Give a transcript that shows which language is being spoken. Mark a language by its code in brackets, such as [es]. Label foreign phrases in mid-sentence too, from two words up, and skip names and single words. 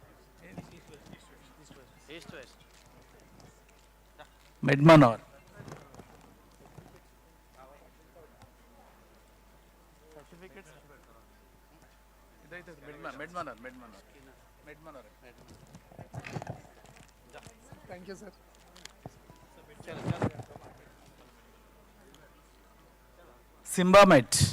[en] East west. Medmanor. Medmanor. Thank you, sir. Simbamet.